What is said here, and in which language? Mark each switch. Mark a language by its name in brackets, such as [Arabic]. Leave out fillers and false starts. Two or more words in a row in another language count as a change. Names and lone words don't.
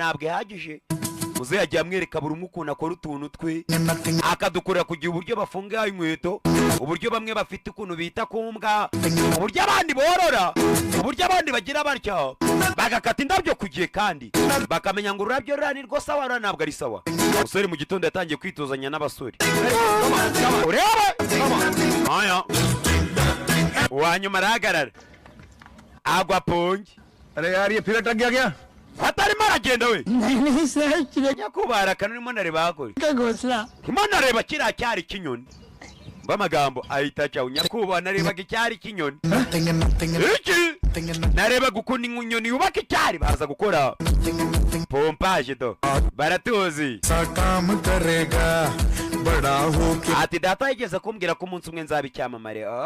[Kinyarwanda] ntabwo ihagije muze yagiye amwereka buri umwe ukuntu akora utuntu twe akadukorera kugira uburyo bafunga inkweto uburyo bamwe bafite ukuntu bita kumbwa uburyo abandi borora uburyo abandi bagira batya bagakata indabyo ku gihe kandi bakamenya ngo ururabyo rura ni rwo sawa rura ntabwo ari sawa umusore mu gitondo yatangiye kwitozanya n'abasore urebe aya uwanyuma arahagarara agwa ponge [Hindi] अरे यार ये फिर अटक गया [Kinyarwanda] atarimo aragenda we [Hindi] नहीं सर चिड़िया [Kinyarwanda] nyakubara kanurimo nareba hakore [Hindi] का घोंसला [Kinyarwanda] ndimo nareba kiriya cyari kinyoni bamagambo ahita cyawo nyakubara narebaga icyari kinyoni iki narebaga ukuntu inyoni yubaka icyari baza gukora pompage do baratuzi ati data yigeze kumbwira ko umunsi umwe nzaba icyamamare